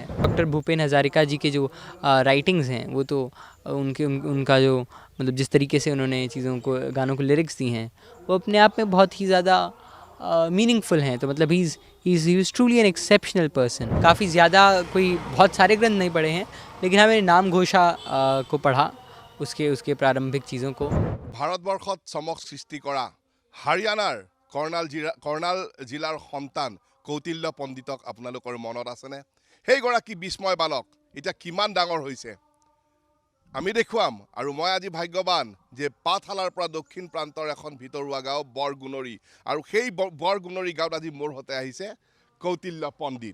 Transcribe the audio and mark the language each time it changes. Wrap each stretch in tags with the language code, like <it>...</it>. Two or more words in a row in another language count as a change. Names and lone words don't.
<hi>डॉक्टर भूपेन हज़ारिका जी के जो राइटिंग्स हैं वो तो उनका जो मतलब जिस तरीके से उन्होंने चीज़ों को, गानों को लिरिक्स दी हैं वो अपने आप में बहुत ही ज़्यादा मीनिंगफुल हैं। तो मतलब</hi> <en>he is truly an exceptional person.</en> <hi>काफ़ी ज़्यादा कोई बहुत सारे ग्रंथ नहीं पढ़े हैं, लेकिन हाँ मैंने नाम घोषा को पढ़ा, उसके प्रारंभिक चीज़ों को।</hi> <as>ভাৰতবৰ্ষত চমক সৃষ্টি কৰা হাৰিয়ানাৰ কৰ্ণাল জিলাৰ সন্তান কৌটিল্য পণ্ডিতক আপোনালোকৰ মনত আছেনে? সেইগৰাকী বিস্ময় বালক এতিয়া কিমান ডাঙৰ হৈছে আমি দেখুৱাম। আৰু মই আজি ভাগ্যৱান যে পাঠশালাৰ পৰা দক্ষিণ প্ৰান্তৰ এখন ভিতৰুৱা গাঁও বৰগুণৰি, আৰু সেই বৰগুণৰি গাঁৱত আজি মোৰ সৈতে আহিছে কৌটিল্য পণ্ডিত।</as>